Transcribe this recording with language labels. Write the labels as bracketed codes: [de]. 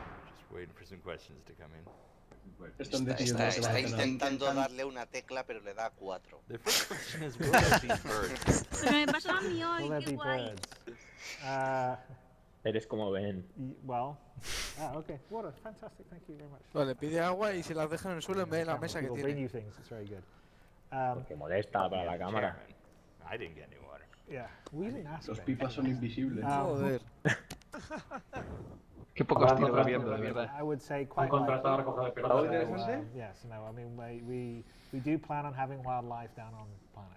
[en] Just waiting for some questions to come in. [es] Está intentando darle una tecla, pero le da 4. Pero me pasó a mí hoy, qué guay. Eres como Ben. [en] Okay. Water, fantastic, thank you very much. [es] Le pide agua y se las deja en el suelo en vez de la mesa que tiene. Porque molesta para la cámara. [en] I didn't get any water. [es] Los pipas son invisibles. Joder. Qué poco estilo va viendo, de verdad. ¿Han contratado a recoger de pelota? Interesante? [en] Yes, no, I mean, we do plan on having wildlife down on planet.